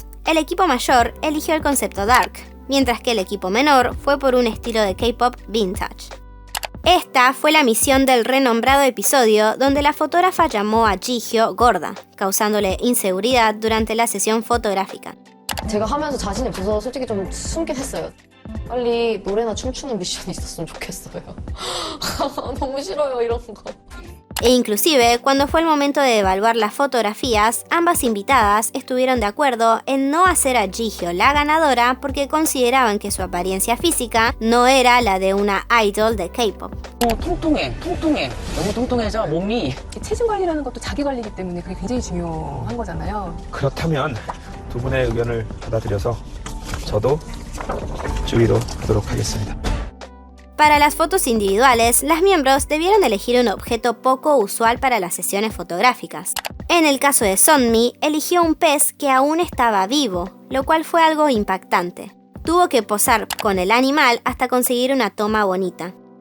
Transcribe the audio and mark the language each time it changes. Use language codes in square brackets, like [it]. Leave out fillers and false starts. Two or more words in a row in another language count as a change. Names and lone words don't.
[es] El equipo mayor eligió el concepto dark, mientras que el equipo menor fue por un estilo de K-pop vintage. Esta fue la misión del renombrado episodio donde la fotógrafa llamó a Ji-hyo gorda, causándole inseguridad durante la sesión fotográfica. [ko] 제가 하면서 자신이 없어서 솔직히 좀 숨긴 했어요. 빨리 노래나 춤추는 미션이 있었으면 좋겠어요. 너무 싫어요, 이런 거. [es] E inclusive, cuando fue el momento de evaluar las fotografías, ambas invitadas estuvieron de acuerdo en no hacer a Ji-hyo la ganadora porque consideraban que su apariencia física no era la de una idol de K-pop. [ko] 통통해. 너무 통통해서 몸이 체중 관리라는 것도 자기 관리이기 때문에 그게 굉장히 중요한 거잖아요. 그렇다면 두 분의 의견을 받아들여서 저도 주의로 하도록 하겠습니다. [es] Para las fotos individuales, las miembros debieron elegir un objeto poco usual para las sesiones fotográficas. En el caso de Sunmi, eligió un pez que aún estaba vivo, lo cual fue algo impactante. Tuvo que posar con el animal hasta conseguir una toma bonita.